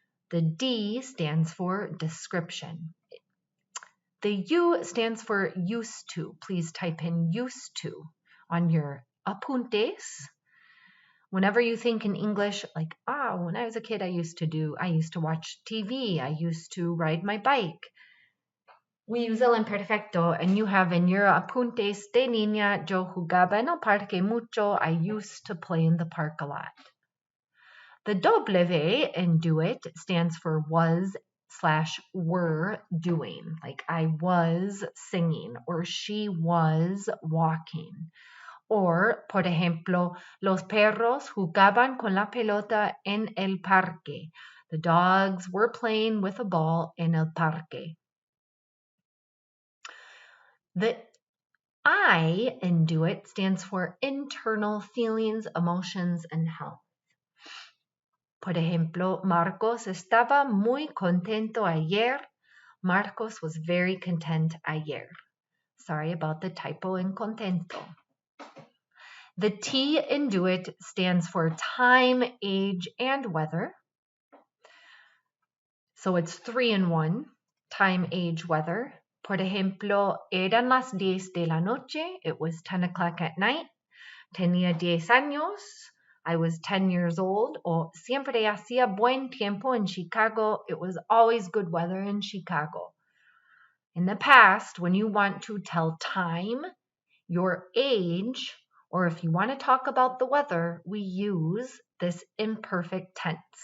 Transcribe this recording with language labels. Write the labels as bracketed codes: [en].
[en] The D stands for description. The U stands for used to. Please type in used to on your apuntes. Whenever you think in English, like, when I was a kid, I used to watch TV. I used to ride my bike. We use [es] el imperfecto, [en] and you have in your [es] apuntes, de niña, yo jugaba en el parque mucho. [en] I used to play in the park a lot. The W in do it stands for was/were doing. Like I was singing or she was walking. [es] Or, por ejemplo, los perros jugaban con la pelota en el parque. [en] The dogs were playing with a ball [es] en el parque. [en] The I in do it stands for internal feelings, emotions, and health. [es] Por ejemplo, Marcos estaba muy contento ayer. [en] Marcos was very content ayer. Sorry about the typo in contento. The T in do it stands for time, age, and weather. So it's 3 in 1, time, age, weather. [es] Por ejemplo, eran las 10 de la noche. [en] It was 10 o'clock at night. [es] Tenía 10 años. [en] I was 10 years old. [es] O siempre hacía buen tiempo en Chicago. [en] It was always good weather in Chicago. In the past, when you want to tell time, your age, or if you want to talk about the weather, we use this imperfect tense.